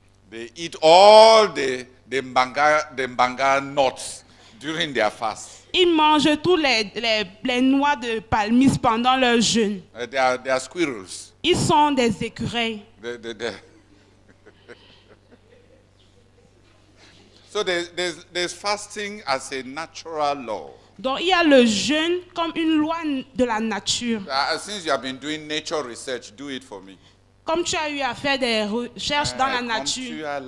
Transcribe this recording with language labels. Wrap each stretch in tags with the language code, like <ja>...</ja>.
<en>They eat all the mbanga nuts during their fast.</en> <fr>Ils mangent tous les noix de palmiste pendant leur jeûne.</fr> <en>They are squirrels.</en> <fr>Ils sont des écureuils.</fr> <en>So there's fasting as a natural law.</en> <fr>Donc il y a le jeûne comme une loi de la nature.</fr> <en>Since you have been doing nature research, do it for me.</en> <fr>Comme tu as eu à faire des recherches dans la nature.</fr>